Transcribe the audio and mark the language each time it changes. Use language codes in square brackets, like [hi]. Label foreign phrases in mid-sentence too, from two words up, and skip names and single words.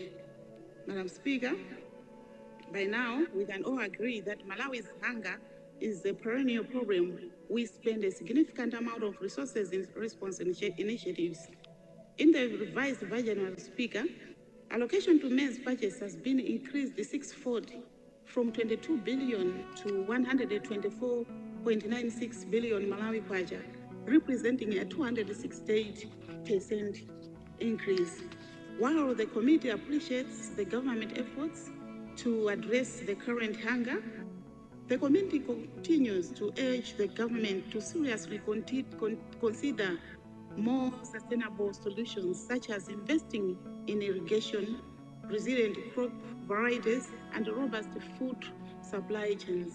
[en] Madam Speaker, by now we can all agree that Malawi's hunger is a perennial problem. We spend a significant amount of resources in response initiatives. In the revised budget, Madam Speaker, allocation to maize purchase has been increased sixfold, from 22 billion to 124.96 billion Malawi kwacha, representing a 268% increase. While the committee appreciates the government efforts to address the current hunger, the committee continues to urge the government to seriously consider more sustainable solutions, such as investing in irrigation, resilient crop varieties, and robust food supply chains.